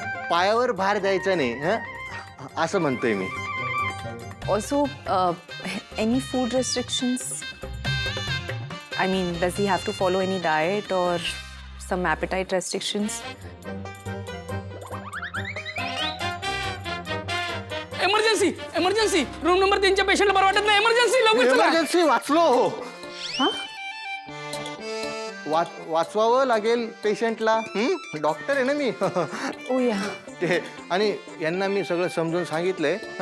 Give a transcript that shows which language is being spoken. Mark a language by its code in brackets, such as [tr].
[mr] पायावर भार द्यायचा नाही, असं म्हणतोय मी. [en] Also, any food restrictions? I mean, does he have to follow any diet or some appetite restrictions? [mr] Emergency room number 3च्या पेशंटला बरं वाटत नाही. इमर्जन्सी लवकर चला. इमर्जन्सी वाचलो हो. वाचवावं लागेल पेशंटला. डॉक्टर आहे ना मी. [en] Oh yeah. [mr] ते आणि यांना मी सगळं समजून सांगितलंय.